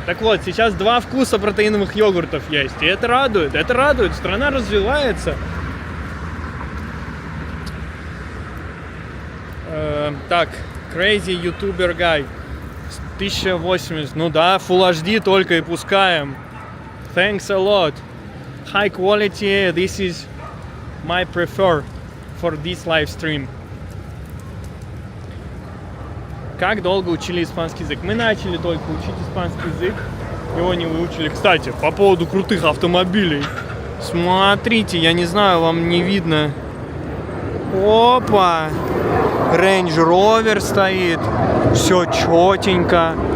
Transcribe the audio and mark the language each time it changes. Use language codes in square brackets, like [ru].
[ru] Так вот, сейчас 2 вкуса протеиновых йогуртов есть, и это радует, страна развивается. Так, Crazy YouTuber Guy 1080, ну да, Full HD только и пускаем. [en] Thanks a lot. High quality, this is my prefer for this live stream. [ru] Как долго учили испанский язык? Мы начали только учить испанский язык, его не выучили. Кстати, по поводу крутых автомобилей. Смотрите, я не знаю, вам не видно. Опа! Range Rover стоит, все четенько.